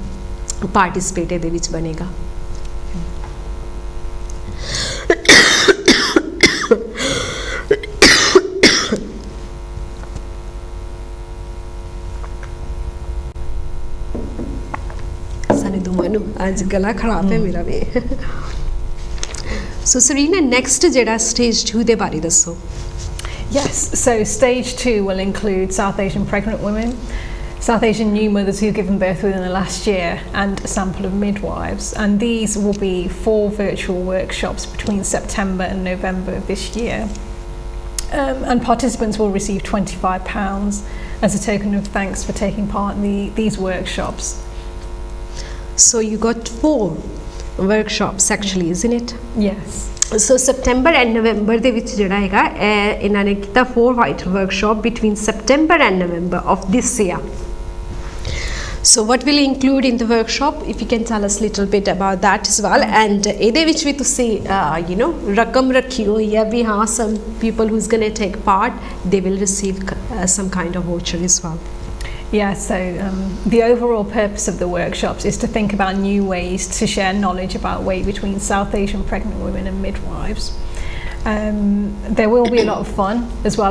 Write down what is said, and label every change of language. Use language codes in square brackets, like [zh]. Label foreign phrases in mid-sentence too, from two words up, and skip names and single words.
[pa] ਪਾਰਟਿਸਿਪੇਟ ਇਹਦੇ ਵਿੱਚ ਬਣੇਗਾ ਸਾਨੇ ਦੋਵਾਂ ਨੂੰ ਅੱਜ ਗਲਾ ਖਰਾਬ ਹੈ ਮੇਰਾ ਵੀ ਸੋ ਸਰੀਨਾ ਨੈਕਸਟ ਜਿਹੜਾ ਸਟੇਜ 2 ਦੇ ਬਾਰੇ ਦੱਸੋ [en] Yes, so stage 2 will include South Asian pregnant women, South Asian new mothers who have given birth within the last year, and a sample of midwives. And these will be 4 virtual workshops between September and November of this year. and participants will receive £25 as a token of thanks for taking part in these workshops. So you got 4 workshops actually, isn't it? Yes. So September and November [pa] ਦੇ ਵਿੱਚ ਜਿਹੜਾ ਹੈਗਾ ਇਹਨਾਂ ਨੇ ਕੀਤਾ [en] 4 vital workshop between September and November of this year. So what will include in the workshop, if you can tell us a little bit about that as well, and [pa] ਇਹਦੇ ਵਿੱਚ ਵੀ ਤੁਸੀਂ ਰਕਮ ਰੱਖੀ ਹੋਈ ਹੈ ਵੀ ਹਾਂ [en] some people who's going to take part they will receive some kind of voucher as well. Yeah, so the overall purpose of the workshops is to think about new ways to share knowledge about weight between South Asian pregnant women and midwives. There will be a lot of fun as well.